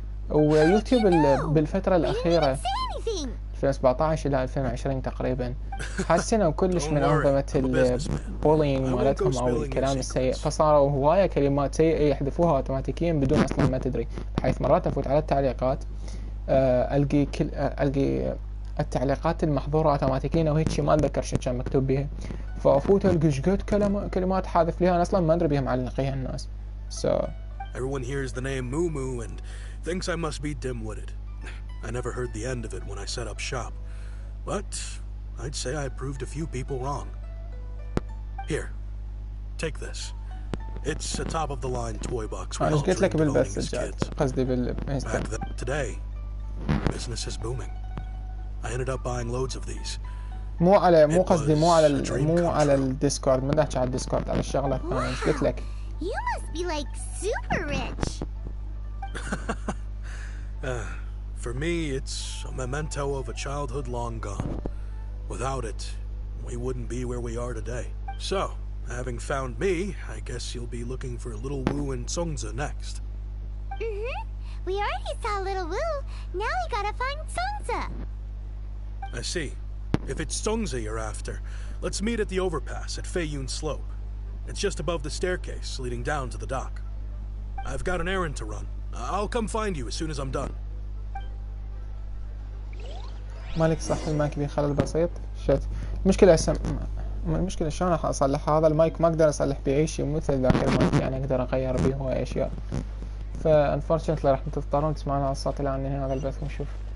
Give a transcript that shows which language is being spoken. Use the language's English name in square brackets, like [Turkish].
[Arabic] ويوتيوب بالفترة الأخيرة 2017 إلى 2020 تقريبا حسنوا كلش من أنظمة البولينج مالتهم أو الكلام السيء، فصاروا هواية كلمات سيئة يحذفوها أوتوماتيكيا بدون أصلا ما تدري، بحيث مرات أفوت على التعليقات ألقي التعليقات المحظورة أوتوماتيكيا وهيك شيء ما أتذكر شو كان مكتوب بها، فأفوت ألقي شقد كلمات حاذف ليها أنا أصلا ما أدري بها معلقيها الناس. [English] Everyone hears the name Moo Moo and thinks I must be dim-witted. I never heard the end of it when I set up shop, but I'd say I proved a few people wrong. Here, take this. It's a top-of-the-line toy box. [Arabic] أنا قلت لك بالبث قصدي [English] Today, business is booming. I ended up buying loads of these. [Arabic] مو قصدي مو على الديسكورد، ما نحكي على الديسكورد، على الشغلة الثانية. ايش قلت لك؟ [English] You must be like super rich. For me, it's a memento of a childhood long gone. Without it, we wouldn't be where we are today. So, having found me, I guess you'll be looking for Little Wu and Songza next. We already saw Little Wu. Now we gotta find Songza. I see. If it's Songza you're after, let's meet at the overpass at Feiyun Slope. It's just above the staircase leading down to the dock. I've got an errand to run. I'll come find you as soon as I'm done. [Arabic] مالك صح المايك بيه خلل بسيط. شت المشكلة المشكلة شلون راح أصلح هذا المايك؟ ما أقدر أصلح بيه أي شيء مثل ذاك المايك، يعني أقدر أغير بيه هواي أشياء. [English] unfortunately [Arabic] راح تضطرون تسمعون هذا الصوت الآن من هذا البث ونشوف.